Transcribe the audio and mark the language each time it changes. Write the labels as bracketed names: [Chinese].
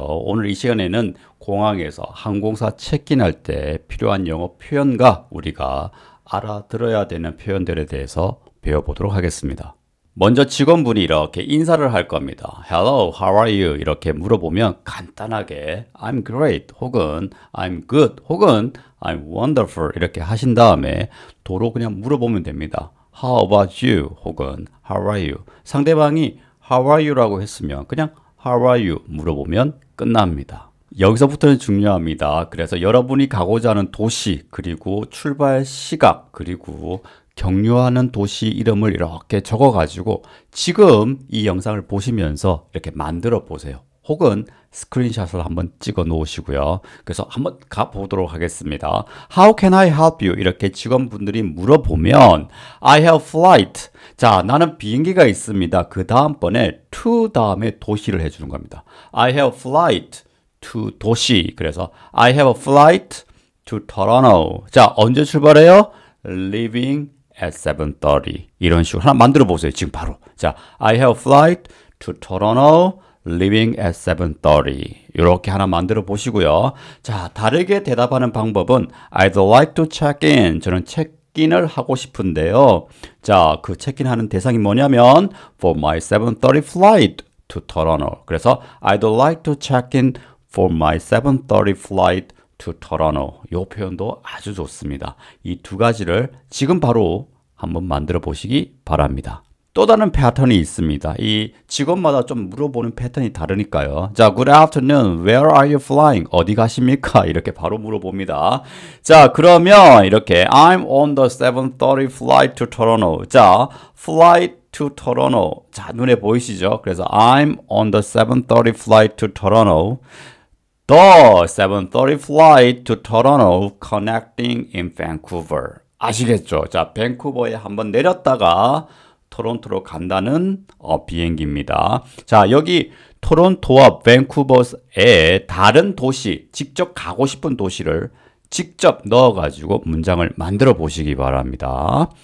[Korean] 오늘 이 시간에는 공항에서 항공사 체크인할 때 필요한 영어 표현과 우리가 알아들어야 되는 표현들에 대해서 배워보도록 하겠습니다. 먼저 직원분이 이렇게 인사를 할 겁니다. [English] Hello, how are you? [Korean] 이렇게 물어보면 간단하게 [English] I'm great [Korean] 혹은 [English] I'm good [Korean] 혹은 [English] I'm wonderful [Korean] 이렇게 하신 다음에 도로 그냥 물어보면 됩니다. [English] How about you? 혹은 How are you? [Korean] 상대방이 [English] How are you? [Korean] 라고 했으면 그냥 [English] How are you? [Korean] 물어보면 끝납니다. 여기서부터는 중요합니다. 그래서 여러분이 가고자 하는 도시, 그리고 출발 시각, 그리고 경유하는 도시 이름을 이렇게 적어가지고 지금 이 영상을 보시면서 이렇게 만들어 보세요. 혹은 스크린샷을 한번 찍어 놓으시고요. 그래서 한번 가보도록 하겠습니다. [English] How can I help you? [Korean] 이렇게 직원분들이 물어보면 [English] I have flight. [Korean] 자, 나는 비행기가 있습니다. 그 다음번에 to 다음에 도시를 해주는 겁니다. [English] I have flight to 도시. 그래서 I have a flight to Toronto. [Korean] 자, 언제 출발해요? [English] Leaving at 7:30. [Korean] 이런 식으로 하나 만들어 보세요. 지금 바로. [English] 자, I have a flight to Toronto. Leaving at 7:30. [Korean] 이렇게 하나 만들어 보시고요. 자, 다르게 대답하는 방법은 [English] I'd like to check in. [Korean] 저는 체크인을 하고 싶은데요. 자, 그 체크인하는 대상이 뭐냐면 [English] For my 7:30 flight to Toronto. 그래서 I'd like to check in for my 7:30 flight to Toronto. [Korean] 이 표현도 아주 좋습니다. 이 두 가지를 지금 바로 한번 만들어 보시기 바랍니다. 또 다른 패턴이 있습니다. 이 직원마다 좀 물어보는 패턴이 다르니까요. [English] 자, Good afternoon. Where are you flying? [Korean] 어디 가십니까? 이렇게 바로 물어봅니다. [English] 자, 그러면 이렇게 I'm on the 7:30 flight to Toronto. [Korean] 자, [English] flight to Toronto. [Korean] 자, 눈에 보이시죠? [English] 그래서 I'm on the 7:30 flight to Toronto. The 7:30 flight to Toronto connecting in Vancouver. [Korean] 아시겠죠? 자, 밴쿠버에 한번 내렸다가 토론토로 간다는 비행기입니다. 자, 여기 토론토와 밴쿠버의 다른 도시, 직접 가고 싶은 도시를 직접 넣어가지고 문장을 만들어 보시기 바랍니다.